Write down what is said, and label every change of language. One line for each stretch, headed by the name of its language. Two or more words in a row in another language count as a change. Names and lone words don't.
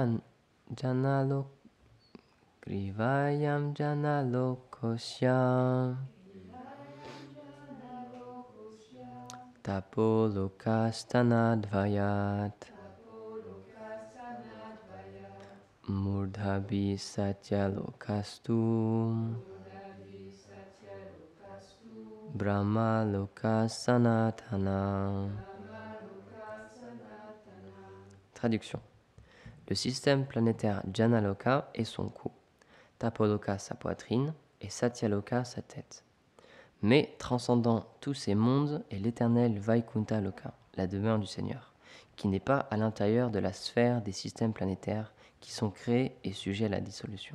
Sanskrit: जनलोकोऽस्यं तपोलोकस्तनद्वयात् मूर्धभि सत्यलोकस्तु ब्रह्म लोकसनातन.
French: Traduction. Le système planétaire Janaloka est son cou, Tapoloka sa poitrine et Satyaloka sa tête. Mais transcendant tous ces mondes est l'éternel Vaikuntha Loka, la demeure du Seigneur, qui n'est pas à l'intérieur de la sphère des systèmes planétaires qui sont créés et sujets à la dissolution.